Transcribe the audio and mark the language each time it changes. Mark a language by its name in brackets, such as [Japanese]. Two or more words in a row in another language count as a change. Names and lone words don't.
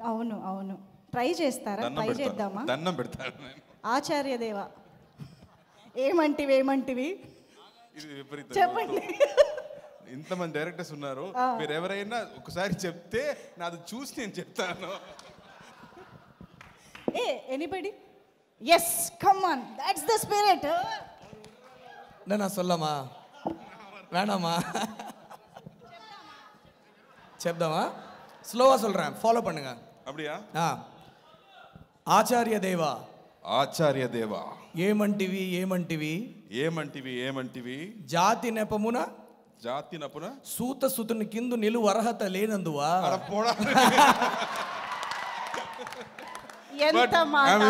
[Telugu] అవును ట్రై చేస్తారా? ట్రై చేద్దామా? దండం పెడతాను నేను. ఆచార్య దేవ, ఏమంటివి ఇది విపరీతం. చెప్పండి. ఇంతమంది డైరెక్టర్స్ ఉన్నారు, మీరు ఎవరైనా ఒకసారి చెప్తే నాది చూసి నేను చెప్తాను. [English] Anybody? Yes, come on, that's the spirit. [Tamil] நான் சொல்லமா வேணாமா? [Telugu] చెప్దామా? స్లోగా [Tamil] சொல்றேன், ஃபாலோ பண்ணுங்க. அப்படியா? [Telugu] ఆచార్య దేవా, ఆచార్య దేవా, ఏమంటివి జాతి నెపమున సూత సుతుని కిందు నిలువ అర్హత లేనందువా. ఎంత మాట!